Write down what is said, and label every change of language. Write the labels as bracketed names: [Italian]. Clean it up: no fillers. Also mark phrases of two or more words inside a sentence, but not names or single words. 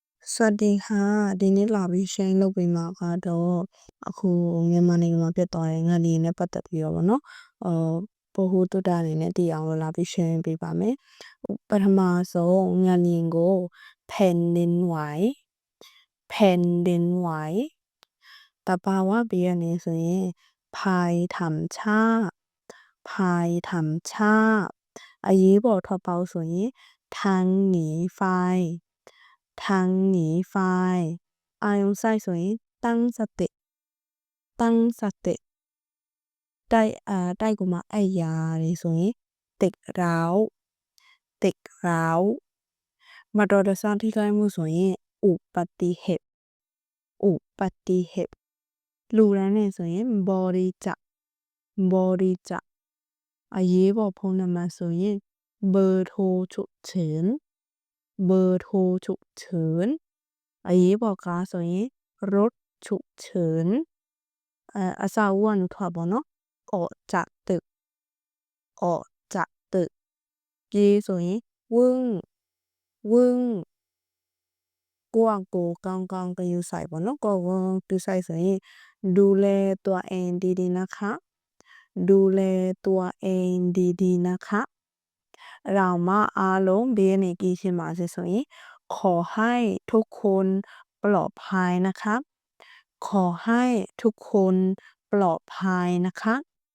[Thai] สวัสดีค่ะ [Burmese] ဒီနေ့လာပြီး share လုပ်ပေးမှာကတော့အခုမြန်မာနိုင်ငံမှာပြတ်သွားတဲ့ငလျင်နဲ့ပတ်သက် ပြီးတော့ဗောနော်ဗဟိုတုဒ္ဒအနေနဲ့သိအောင်လို့လာပြီး share ပေးပါမယ်ပထမဆုံးငလျင်ကို [Thai] แผ่นดินไหวแผ่นดินไหว [Burmese] တဘာဝဘေးကနေဆိုရင် [Thai] ภัยธรรมชาติภัยธรรมชาติ [Burmese] အရေးပေါ်ထွက်ပေါက်ဆိုရင် [Thai] ทางหนีไฟทางหนีไฟ [Burmese] အာယုံစိုက်ဆိုရင် [Thai] ตั้งสติตั้งสติ [Burmese] တိုက်ကိုမှအဲ့ရာတွေဆိုရင် [Thai] ติดร้าวติดร้าว [Burmese] မတော်တဆထိခိုက်မှုဆိုရင် [Thai] อุบัติเหตุอุบัติเหตุ [Burmese] လူရန်နဲ့ဆိုရင် body ကြအရေးပေါ်ဖုန်းနံပါတ်ဆိုရင် [Thai] เบอร์โทรฉุกเฉินเบอร์โทรฉุกเฉิน [Burmese] အရေးပေါ် ကားဆိုရင် [Thai] รถฉุกเฉิน [Burmese] အဆောက်အဦကနေထွက်ပေါ့နော် [Thai] ออกจากตึ กออกจากตึก [Burmese] ပြေးဆိုရင် [Thai] ဝึ่ง [Burmese] ကိုယ့်အကိုကောင်းကောင်းဂရုစိုက်ပေါ့နော်ကိုယ့်ကိုဂရုစိုက်ဆိုရင် [Thai] ดูแลตัวเองดีๆนะคะดูแลตัวเองดีๆนะคะเรามา [Burmese] အားလုံးဘေးကနေကင်းရှင်းပါစေဆိုရင် [Thai] ขอให้ทุกคนปลอดภัยนะคะขอให้ทุกคนปลอดภัยนะคะ